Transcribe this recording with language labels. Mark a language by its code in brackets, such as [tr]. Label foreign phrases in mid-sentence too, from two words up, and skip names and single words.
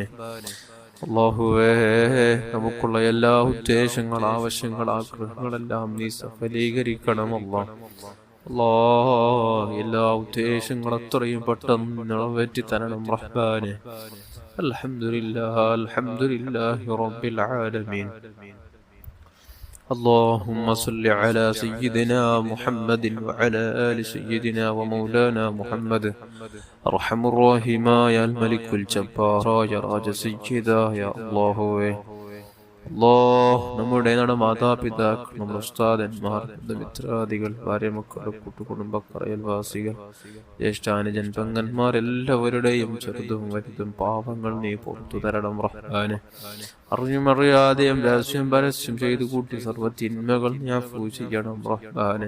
[ml] അല്ലാഹുവേ നമുക്കുള്ള എല്ലാ ഉദ്ദേശങ്ങൾ, ആവശ്യങ്ങൾ, ആഗ്രഹങ്ങളെല്ലാം നീ സഫലീകരിക്കണം അല്ലാഹ്. എല്ലാ ഉദ്ദേശങ്ങളും അത്രയും പെട്ടെന്ന് നിറവേറ്റി തരണം റഹ്മാനെ. [ar] الحمد لله الحمد لله رب العالمين. اللهم صل على سيدنا محمد وعلى آل سيدنا ومولانا محمد أرحم الراحمين يا الملك الجبار يا راج سيدا يا الله. [ml] നമ്മുടെ മാതാപിതാക്കൾ, നമ്മുടെ ഉസ്താദന്മാർ, മിത്രാദികൾ, ഭാര്യമക്കൾ, കൂട്ടുകുടുംബക്കാർ, അയൽവാസികൾ, ജ്യേഷ്ഠാനുജൻ പെങ്ങന്മാർ എല്ലാവരുടെയും ചെറുതും വലുതും പാപങ്ങൾ നീ പുറത്തു തരണം റഹ്മാനെ. അറിഞ്ഞുമറിയാതെയും രഹസ്യം പരസ്യം ചെയ്തു കൂട്ടി സർവ്വ തിന്മകൾ നീ അഫൂ ചെയ്യണം റഹ്മാനെ.